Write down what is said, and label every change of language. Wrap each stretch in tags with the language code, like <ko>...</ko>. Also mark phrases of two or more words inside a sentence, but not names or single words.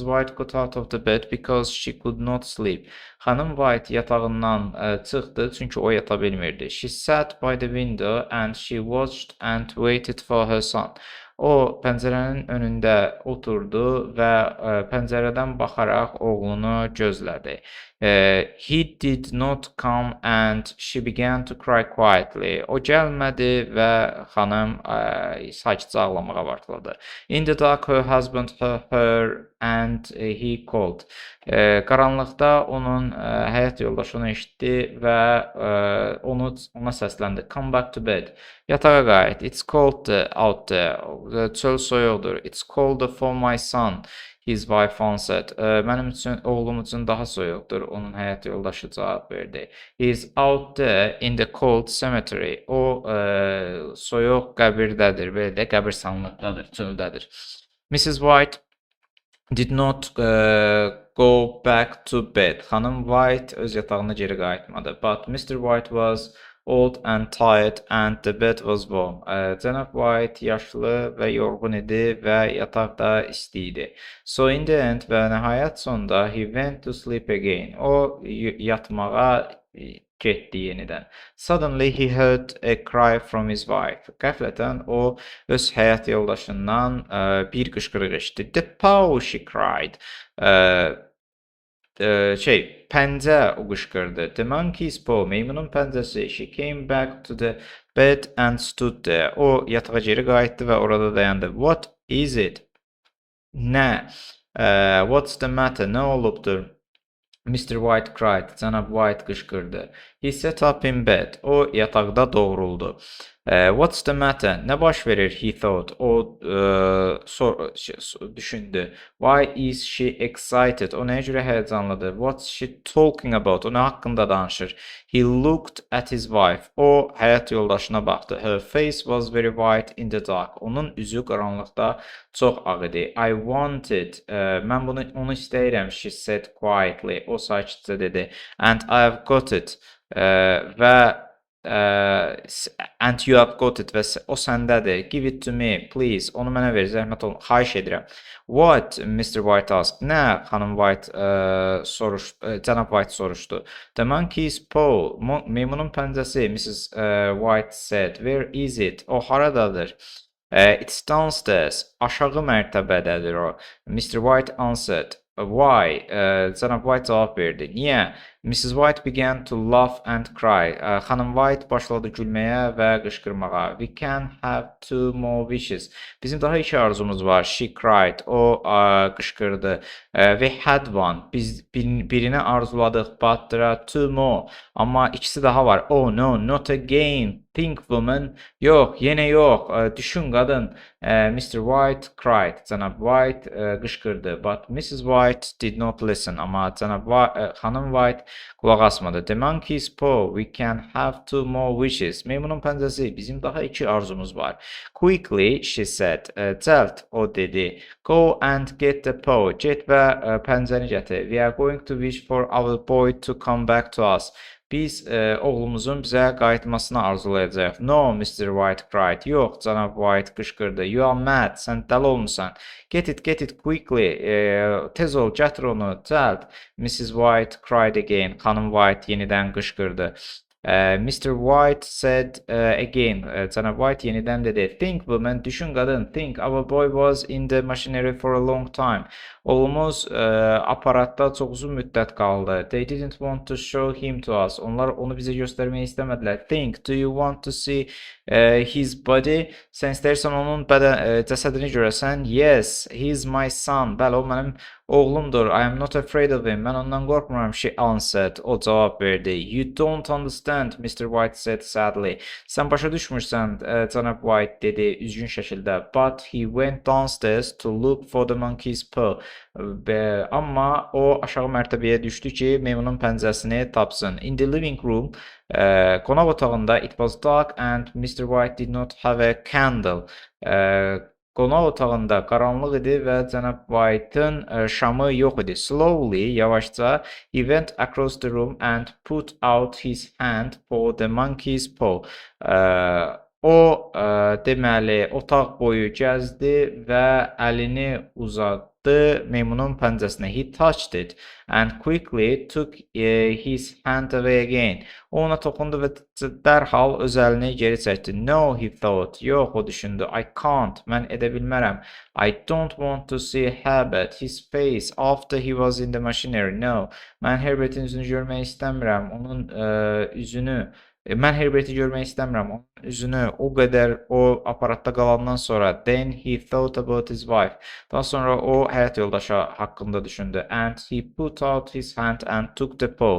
<en>White got out of the bed because she could not sleep.</en> <az>Xanım White yatağından çıxdı çünki o yata bilmirdi.</az> <en>She sat by the window and she watched and waited for her son.</en> <az>O pəncərənin önündə oturdu və pəncərədən baxaraq oğlunu gözlədi.</az> <en>He did not come and she began to cry quietly.</en> <az>O gəlmədi və xanım sakitcə ağlamağa başladı.</az> <en>In the dark, her husband heard her and he called.</en> <az>Qaranlıqda onun həyat yoldaşı onu eşitdi və ona səsləndi.</az> <en>Come back to bed.</en> <az>Yatağa qayıt.</az> <en>It's cold out there.</en> <az>Çöl soyuqdur.</az> <en>It's colder for my son. His wife answered.</en> <az>Mənim üçün, oğlum üçün daha soyuqdur. Onun həyat yoldaşı cavab verdi.</az> <en>He is out there in the cold cemetery.</en> <az>O soyuq qəbirdədir. Belə də qəbirstanlıqdadır, çöldədir.</az> <en>Mrs. White did not go back to bed.</en> <az>Xanım White öz yatağına geri qayıtmadı.</az> <en>But Mr. White was old and tired and the bed was warm.</en> <az>Cənab White yaşlı və yorğun idi və yataq da isti idi.</az> <en>So in the end</en> <az>və nəhayət sonunda</az> <en>he went to sleep again.</en> <az>O yatmağa getdi yenidən.</az> <en>Suddenly he heard a cry from his wife.</en> <az>Qəflətən o öz həyat yoldaşından bir qışqırıq eşitdi.</az> <en>The paw, she cried.</en> <az>Pəncə o qışqırdı.</az> <en>The monkey's paw,</en> <az>meymunun pəncəsi.</az> <en>She came back to the bed and stood there.</en> <az>O yatağa geri qayıtdı və orada dayandı.</az> <en>What is it? Nə? What's the matter?</en> <az>Nə olubdur?</az> <en>Mr. White cried.</en> <az>Cənab White qışqırdı.</az> <en>He sat up in bed.</en> <az>O yataqda doğruldu.</az> <en>What's the matter?</en> <az>Nə baş verir?</az> <en>He thought.</en> <az>O düşündü.</az> <en>Why is she excited?</en> <az>O nəyə görə həyəcanlıdır?</az> <en>What's she talking about?</en> <az>O nə haqqında danışır?</az> <en>He looked at his wife.</en> <az>O həyat yoldaşına baxdı.</az> <en>Her face was very white in the dark.</en> <az>Onun üzü qaranlıqda çox ağ idi.</az> <en>I wanted.</en> <az>Mən onu istəyirəm.</az> <en>She said quietly.</en> <az>O sakitcə dedi.</az> <en>And I have got it. Və and you have got it</en> <az>və o səndədir.</az> <en>Give it to me, please.</en> <az>Onu mənə ver, zəhmət olun. Xahiş edirəm.</az> <en>What? Mr. White asked.</en> <az>Nə? Xanım White Cənab White soruşdu.</az> <en>The monkey's paw.</en> <az>Meymunun pəncəsi.</az> <en>Mrs. White said. Where is it?</en> <az>O haradadır?</az> <en>It's downstairs.</en> <az>Aşağı mərtəbədədir o.</az> <en>Mr. White answered. Why?</en> <az>Cənab White cavab verdi. Niyə?</az> <en>Mrs. White began to laugh and cry.</en> <az>Xanım White başladı gülməyə və qışqırmağa.</az> <en>We can have two more wishes.</en> <az>Bizim daha iki arzumuz var.</az> <en>She cried.</en> <az>O qışqırdı.</az> <en>We had one.</en> <az>Biz birini arzuladıq.</az> <en>But there are two more.</en> <az>Amma ikisi daha var.</az> <en>Oh no, not again. Think woman.</en> <az>Yox, yenə yox. Düşün qadın. Mr.</az> <en>White cried.</en> <az>Cənab White qışqırdı.</az> <en>But Mrs. White did not listen.</en> <az>Amma Xanım White qulaq asmadı.</az> <en>The monkey's paw. We can have two more wishes.</en> <az>Meymunun pəncəsi. Bizim daha iki arzumuz var.</az> <en>Quickly, she said.</en> <az>Cəld, o dedi.</az> <en>Go and get the paw. Get</en> <az>və pəncəni gətir.</az> <en>We are going to wish for our boy to come back to us.</en> <az>Biz oğlumuzun bizə qayıtmasını arzulayacağıq.</az> <en>No, Mr. White cried.</en> <az>Yox, Cənab White qışqırdı.</az> <en>You are mad.</en> <az>Sən dəli olmusan.</az> <en>Get it quickly.</en> <az>Tez ol, gətir onu. Cəld.</az> <en>Mrs. White cried again.</en> <az>Xanım White yenidən qışqırdı.</az> <en>Mr. White said again.</en> <az>Cənab White yenidən dedi.</az> <en>Think woman,</en> <az>düşün qadın.</az> <en>Think our boy was in the machinery for a long time.</en> <az>Oğlumuz aparatda çox uzun müddət qaldı.</az> <en>They didn't want to show him to us.</en> <az>Onlar onu bizə göstərməyi istəmədilər.</az> <en>Think, do you want to see his body?</en> <az>Sən istəyirsən onun cəsədini görəsən?</az> <en>Yes, he's my son.</en> <az>Bəli, o mənim Oğlumdur.</az> <en>I am not afraid of him.</en> <az>Mən ondan qorxmuram,</az> <en>she answered.</en> <az>O cavab verdi.</az> <en>You don't understand, Mr. White said sadly.</en> <az>Sən başa düşmürsən, cənab White dedi üzgün şəkildə.</az> <en>But he went downstairs to look for the monkey's paw.</en> <az>Amma o aşağı mərtəbəyə düşdü ki, meymunun pəncəsini tapsın.</az> <en>In the living room,</en> <az>qonaq otağında</az> <en>it was dark and Mr. White did not have a candle.</en> <az>Qonaq otağında qaranlıq idi və cənab White'ın şamı yox idi.</az> <en>Slowly, yavaşca, he went across the room and put out his hand for the monkey's paw.</en> <az>O, deməli, otaq boyu gəzdi və əlini uzatdı meymunun pəncəsinə.</az> <en>He touched it and quickly took his hand away again.</en> <az>O ona toxundu və dərhal öz əlini geri çəkdi.</az> <en>No, he thought.</en> <az>Yox, o düşündü.</az> <en>I can't.</en> <az>Mən edə bilmərəm.</az> <en>I don't want to see Herbert, his face after he was in the machinery. No.</en> <az>Mən Herbertin üzünü görmək istəmirəm. Onun üzünü Mən Herberti görmək istəmirəm. Onun üzünü o qədər o aparatda qalandan sonra.</az> <en>Then he thought about his wife.</en> <az>Daha sonra o həyat yoldaşı haqqında düşündü.</az> <en>And he put out his hand and took the paw.</en>